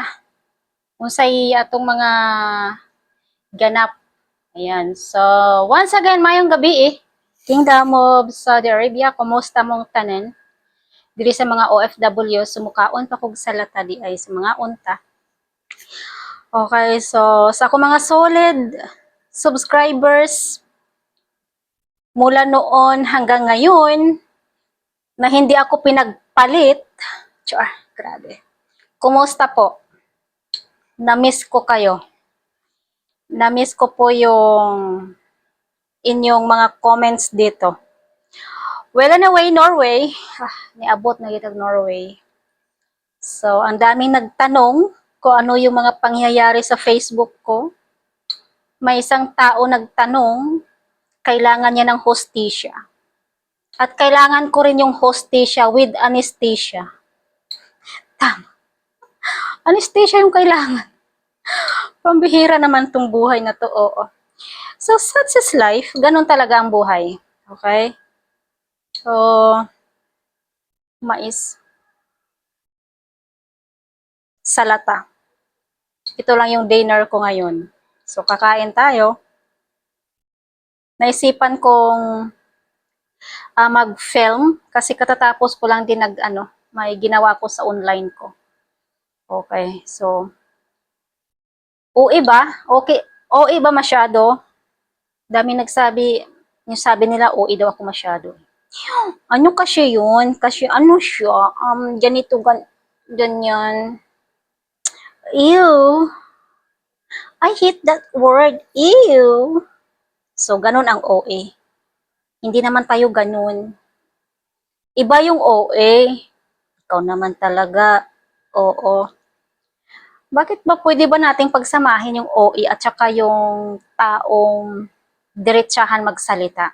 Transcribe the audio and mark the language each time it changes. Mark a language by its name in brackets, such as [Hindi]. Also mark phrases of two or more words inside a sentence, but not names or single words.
[Cebuano] Unsay atong mga ganap? Ayan, so, once again, mayong gabi Kingdom of Saudi Arabia, kumusta mong tanan? Diri sa mga OFW, sumukaon pa kog salata di ay sa mga unta. Okay, so, [Filipino] sa ako mga [English] solid subscribers, [Filipino] mula noon hanggang ngayon, na hindi ako pinagpalit, grabe. Kumusta po? Na-miss ko kayo. Na-miss ko po yung inyong mga comments dito. Well, anyway, Norway. [Cebuano] Niabot na gitag Norway. [Filipino] So, ang daming nagtanong kung ano yung mga pangyayari sa Facebook ko. May isang tao nagtanong, kailangan niya ng hostisya. At kailangan ko rin yung hostisya [English] with anesthesia. [Filipino] Tama. Anesthesia yung kailangan. Pambihira naman tong buhay na to, oo. [English] So, such is life. [Filipino] Ganun talaga ang buhay. Okay? So, mais. Salata. Ito lang yung dinner ko ngayon. So, kakain tayo. Naisipan kong mag-film kasi katatapos ko lang din may ginawa ko sa online ko. Okay, so, OE ba? Okay, OE ba masyado? Dami nagsabi, yung sabi nila OE daw ako masyado. Ano kasi yun? Kasi ano siya? Ganito, ganyan. Ew. [English] I hate that word. Ew. [Filipino] So, ganun ang OA. Hindi naman tayo ganun. Iba yung OA. Ikaw naman talaga. Oo. Bakit ba pwede ba nating pagsamahin yung OA at saka yung taong diretsahan magsalita?